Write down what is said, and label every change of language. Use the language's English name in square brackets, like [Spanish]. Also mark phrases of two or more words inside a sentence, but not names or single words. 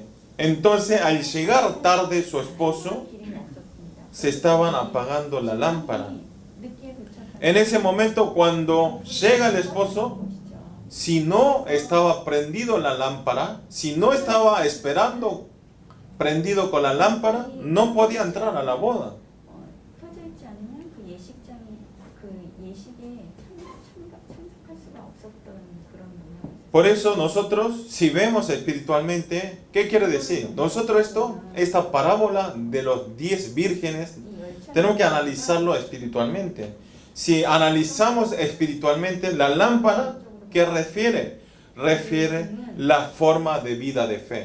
[Spanish] Entonces, al llegar tarde su esposo, se estaban apagando la lámpara. En ese momento, cuando llega el esposo, si no estaba prendido la lámpara, si no estaba esperando prendido con la lámpara, no podía entrar a la boda. [Korean] 켜져 있지 않으면 그 예식장이 그 예식에 참석할 수가 없었던 그런 문화였어요. [Spanish] Por eso nosotros, si vemos espiritualmente, ¿qué quiere decir? Nosotros esta parábola de los 10 vírgenes, tenemos que analizarlo espiritualmente. Si analizamos espiritualmente la lámpara, ¿qué refiere? Refiere la forma de vida de fe.